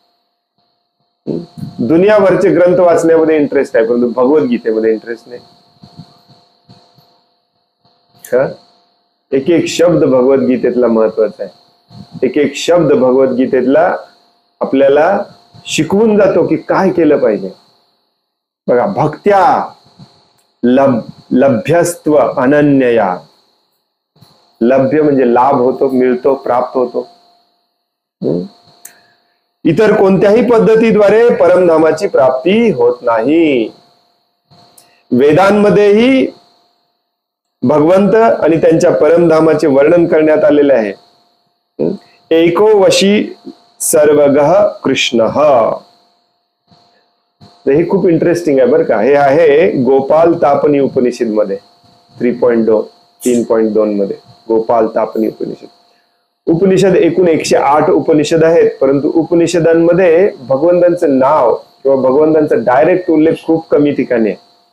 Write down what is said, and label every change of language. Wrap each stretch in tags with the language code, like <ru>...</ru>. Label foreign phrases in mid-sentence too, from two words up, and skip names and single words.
<mr>दुनियाभरचे ग्रंथ वाचण्यामध्ये इंटरेस्ट आहे, परंतु भगवद्गीतेमध्ये इंटरेस्ट नाही. एक एक शब्द भगवद्गीतेतला महत्वाचा आहे. एक एक शब्द भगवद्गीतेतला आपल्याला शिकवून जातो की काय केलं पाहिजे. बघा,</mr> <sa>भक्त्या लभ्यस्त्व अनन्यया.</sa> <mr>लभ्य म्हणजे लाभ होतो, मिळतो, प्राप्त होतो. इतर कोणत्याही पद्धतीद्वारे परमधामाची प्राप्ती होत नाही. वेदांमध्येही भगवंत आणि त्यांच्या परमधामाचे वर्णन करण्यात आलेले आहे.</mr> <sa>एको वशी सर्वगः कृष्ण.</sa> <mr>हे खूप इंटरेस्टिंग आहे बरं का. हे आहे गोपाल तापनी उपनिषद मध्ये 3.2 मध्ये. गोपाल तापनी उपनिषद. उपनिषद एकूण 108 उपनिषद आहेत, परंतु उपनिषदांमध्ये भगवंतांचं नाव किंवा भगवंतांचा डायरेक्ट उल्लेख खूप कमी ठिकाणी आहे.</mr>